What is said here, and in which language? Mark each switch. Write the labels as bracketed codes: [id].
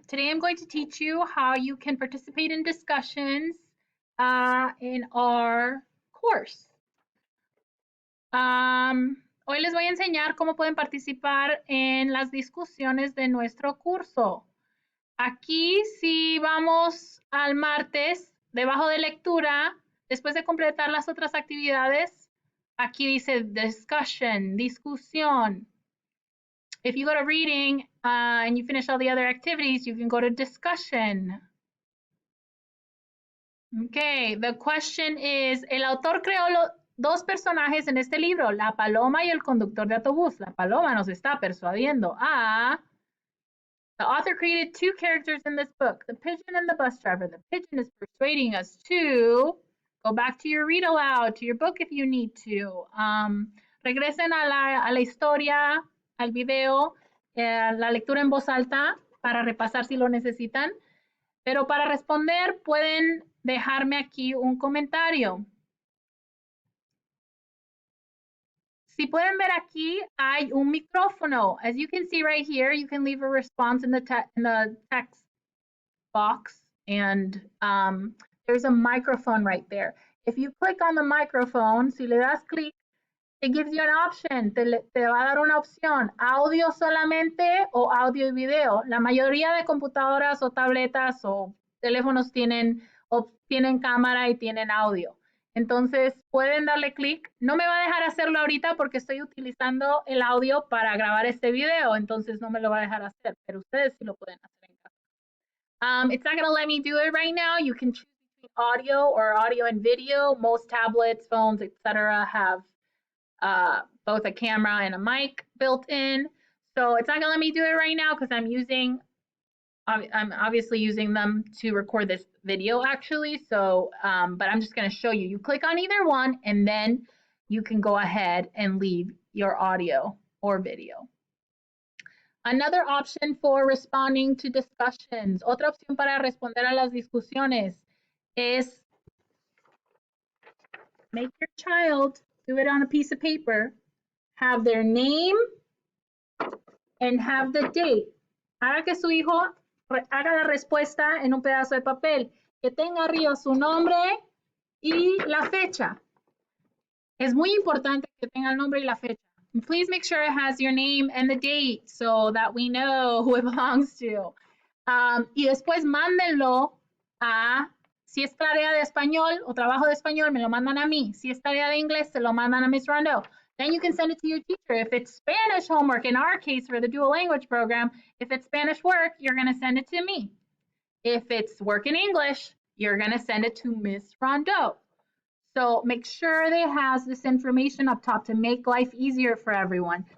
[en] Today I'm going to teach you how you can participate in discussions in our course. [es] Hoy les voy a enseñar cómo pueden participar en las discusiones de nuestro curso. Aquí si vamos al martes, debajo de lectura, después de completar las otras actividades, aquí dice discussion, discusión. [en] If you go to reading and you finish all the other activities, you can go to discussion. Okay, the question is, [es] el autor creó dos personajes en este libro, la paloma y el conductor de autobús. La paloma nos está persuadiendo a... [en] The author created two characters in this book, the pigeon and the bus driver. The pigeon is persuading us to go back to your read aloud, to your book if you need to. [es] Regresen a la historia, al video, la lectura en voz alta para repasar si lo necesitan. Pero para responder pueden dejarme aquí un comentario. Si pueden ver aquí, hay un micrófono. [en] As you can see right here, you can leave a response in the text box, and there's a microphone right there. If you click on the microphone, [es] si le das clic, [en] it gives you an option, [es] te va a dar una opción, audio solamente o audio y video. La mayoría de computadoras o tabletas o teléfonos tienen cámara y tienen audio. Entonces pueden darle clic. No me va a dejar hacerlo ahorita porque estoy utilizando el audio para grabar este video, entonces no me lo va a dejar hacer, pero ustedes sí lo pueden hacer en casa. [en] It's not going to let me do it right now. You can choose between audio or audio and video. Most tablets, phones, etc. have both a camera and a mic built in. So it's not going to let me do it right now because I'm obviously using them to record this video actually. So, but I'm just going to show you. You click on either one and then you can go ahead and leave your audio or video. Another option for responding to discussions, [es] otra opción para responder a las discusiones [en] es make your child do it on a piece of paper, have their name and have the date. [es] Haga que su hijo haga la respuesta en un pedazo de papel, que tenga arriba su nombre y la fecha. Es muy importante que tenga el nombre y la fecha. [en] And please make sure it has your name and the date so that we know who it belongs to. [es] Y después mándenlo a, si es tarea de español o trabajo de español, me lo mandan a mí. Si es tarea de inglés, se lo mandan a Miss Rondeau. [en] Then you can send it to your teacher. If it's Spanish homework, in our case for the dual language program, if it's Spanish work, you're going to send it to me. If it's work in English, you're going to send it to Miss Rondeau. So make sure that it has this information up top to make life easier for everyone.